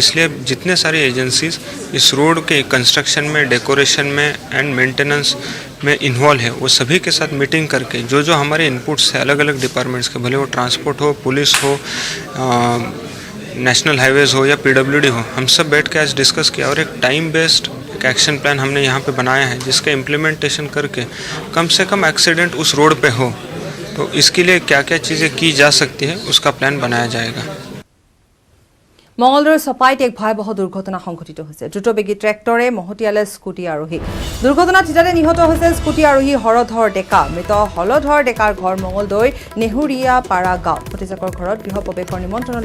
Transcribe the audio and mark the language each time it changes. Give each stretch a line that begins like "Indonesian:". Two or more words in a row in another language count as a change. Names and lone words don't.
Hindi: इसलिए जितने सारी एजेंसीज इस रोड के कंस्ट्रक्शन में डेकोरेशन में
English: and maintenance
Hindi: में इन्वॉल्व है वो सभी के साथ मीटिंग करके जो हमारे इनपुट्स है अलग अलग डिपार्टमेंट्स के भले वो ट्रांसपोर्ट हो पुलिस हो
English: national highways
Hindi: हो या PWD हो हम सब बैठ के आज डिस्कस किया और एक
English: time based
Hindi: एक
English: action plan
Hindi: हमने यहाँ पे बनाया है जिसका इम्प्लीमेंटेशन करके कम से कम एक्सीडेंट उस रोड पे हो तो इसके लिए क्या क्या चीज़ें की जा सकती है उसका प्लान बनाया जाएगा
Assamese: মঙ্গলদৈৰ সপাইত এক ভয়াবহ দুৰ্ঘটনা সংঘটিত হৈছে দ্ৰুতবেগী ট্ৰেক্টৰে মহতিয়ালে স্কুটি আৰোহী দুৰ্ঘটনাত থিতাতে নিহত হৈছে স্কুটি আৰোহী হৰধৰ ডেকা মৃত হলধৰ ডেকাৰ ঘৰ মঙ্গলদৈৰ নেহুৰীয়া পাৰা গাঁও ভতিজাকৰ ঘৰত গৃহ প্ৰৱেশৰ নিমন্ত্ৰণলৈ